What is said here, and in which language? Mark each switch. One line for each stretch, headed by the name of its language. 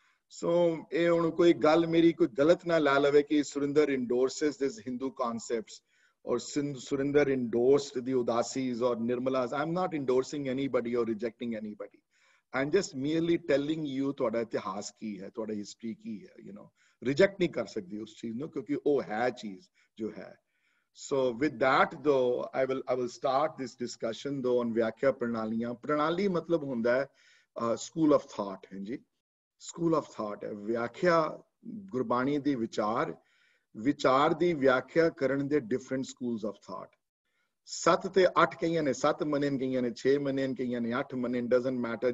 Punjabi: ਸੋ ਇਹ ਹੁਣ ਕੋਈ ਗੱਲ ਮੇਰੀ ਕੋਈ ਗਲਤ ਨਾ ਲਾ ਲਵੇ ਕਿ ਸੁਰਿੰਦਰ
English: Endorses this Hindu concepts or Surinder endorsed the Udasis or Nirmalas. I'm not endorsing anybody or rejecting anybody. I'm just merely telling you
Punjabi: ਤੁਹਾਡਾ ਇਤਿਹਾਸ ਕੀ ਹੈ, ਤੁਹਾਡਾ ਹਿਸਟਰੀ ਕੀ ਹੈ,
English: you know.
Punjabi: Reject ਨਹੀਂ ਕਰ ਸਕਦੇ ਉਸ ਚੀਜ਼ ਨੂੰ ਕਿਉਂਕਿ ਉਹ ਹੈ ਚੀਜ਼ ਜੋ ਹੈ.
English: So with that though, I will start this discussion though on ਵਿਆਖਿਆ ਪ੍ਰਣਾਲੀਆਂ.
Punjabi: ਪ੍ਰਣਾਲੀ ਮਤਲਬ ਹੁੰਦਾ ਹੈ
English: school of thought,
Punjabi: ਹਾਂਜੀ, school of thought ਹੈ. ਵਿਆਖਿਆ ਗੁਰਬਾਣੀ ਦੀ ਵਿਚਾਰ ਦੀ ਵਿਆਖਿਆ ਕਰਨ ਦੇ
English: different schools of thought.
Punjabi: 7 ਤੇ 8 ਕਈਆਂ ਨੇ 7 ਮੰਨਣ, ਕਈਆਂ ਨੇ 6 ਮੰਨਣ, ਕਈਆਂ ਨੇ 8 ਮੰਨਣ,
English: doesn't matter.